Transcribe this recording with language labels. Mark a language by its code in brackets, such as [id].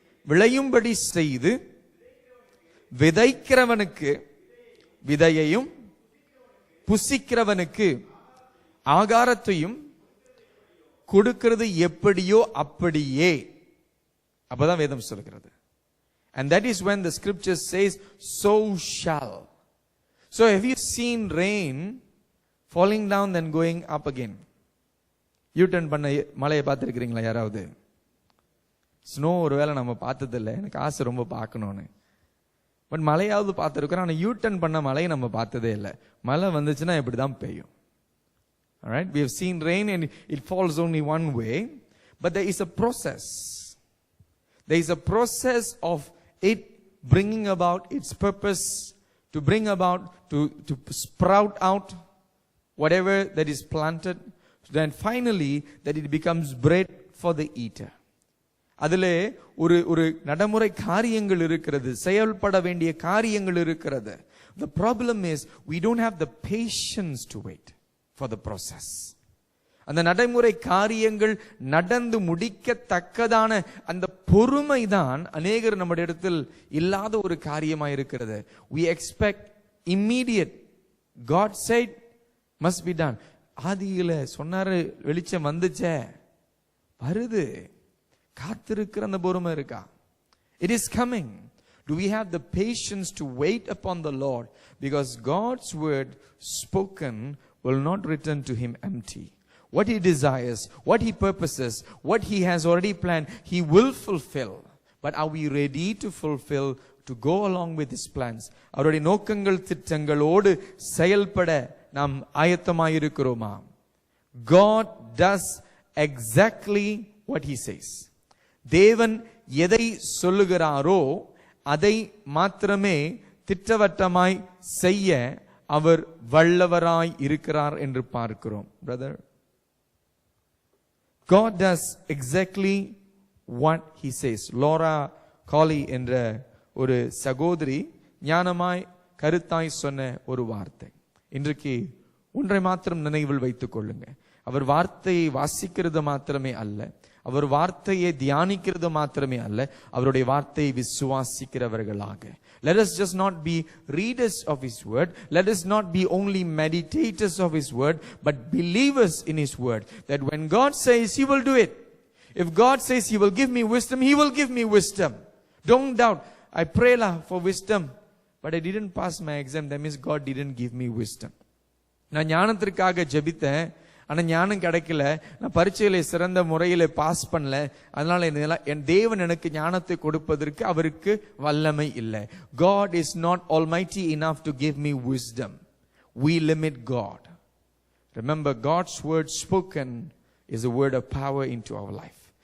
[ta] விளையும்படி செய்து விதைக்கிறவனுக்கு விதையையும் புசிக்கிறவனுக்கு ஆகாரத்தையும் கொடுக்கிறது எப்படியோ அப்படியே. அப்பதான் வேதம் சொல்கிறது. [en] And that is when the scripture says, so shall. So have you seen rain falling down then going up again? [ta] You-turn பண்ண மலையை பார்த்துருக்கிறீங்களா யாராவது? ஸ்னோ ஒருவேளை நம்ம பார்த்ததில்லை, எனக்கு ஆசை ரொம்ப பார்க்கணும்னு. பட் மழையாவது பார்த்துருக்குறோம், ஆனால் யூ-டர்ன் பண்ண மழையை நம்ம பார்த்ததே இல்லை. மழை வந்துச்சுன்னா இப்படி தான் பெய்யும். [en] Alright, we have seen rain and it falls only one way, but there is a process. There is a process of it bringing about its purpose, to bring about, to sprout out whatever that is planted, then finally that it becomes bread for the eater. [ta] அதிலே ஒரு நடைமுறை காரியங்கள் இருக்கிறது, செயல்பட வேண்டிய காரியங்கள் இருக்கிறது. [en] The problem is we don't have the patience to wait for the process. [ta] அந்த நடைமுறை காரியங்கள் நடந்து முடிக்கத்தக்கதான அந்த பொறுமை தான் அநேகர் நம்முடைய இடத்தில் இல்லாத ஒரு காரியமாக இருக்கிறது. [en] We expect immediate. God said must be done. [ta] ஆதியில சொன்னாரு, வெளிச்சம் வந்துச்சே, வருது, காத்திருக்கிற அந்த பொறுமை இருக்கா? [en] It is coming. Do we have the patience to wait upon the Lord? Because God's word spoken will not return to him empty. What he desires, what he purposes, what he has already planned, he will fulfill. But are we ready to fulfill, to go along with his plans? [ta] அவருடைய நோக்கங்கள் திட்டங்களோடு செயல்பட நாம் ஆயத்தமாயிருக்கிறோமா? [en] God does exactly what he says. [ta] தேவன் எதை சொல்லுகிறாரோ அதை மாத்திரமே திட்டவட்டமாய் செய்ய அவர் வல்லவராய் இருக்கிறார் என்று பார்க்கிறோம். [en] Brother, God does exactly what he says. [ta] Lola காலி என்ற ஒரு சகோதரி ஞானமாய் கருத்தாய் சொன்ன ஒரு வார்த்தை. இன்றைக்கு ஒன்றை மாத்திரம் நினைவில் வைத்துக் கொள்ளுங்க. அவர் வார்த்தையை வாசிக்கிறது மாத்திரமே அல்ல, அவர் வார்த்தையை தியானிக்கிறது மாத்திரமே அல்ல, அவருடைய வார்த்தையை விசுவாசிக்கிறவர்களாக. [en] Let us just not be readers of his word, let us not be only meditators of his word, but believers in his word, that when God says he will do it. If God says he will give me wisdom, he will give me wisdom. Don't doubt. I pray for wisdom, but I didn't pass my exam, that means God didn't give me wisdom. [ta] நான் ஞானத்திற்காக ஜெபித்தேன், ஆனா ஞானம் கிடைக்கல, நான் பரீட்சையில சிறந்த முறையில pass பண்ணல, அதனால என் தேவன் எனக்கு ஞானத்தை கொடுப்பதற்கு அவருக்கு வல்லமை இல்லை. [en] God is not almighty enough to give me wisdom. We limit God. Remember, God's word spoken is a word of power into our life.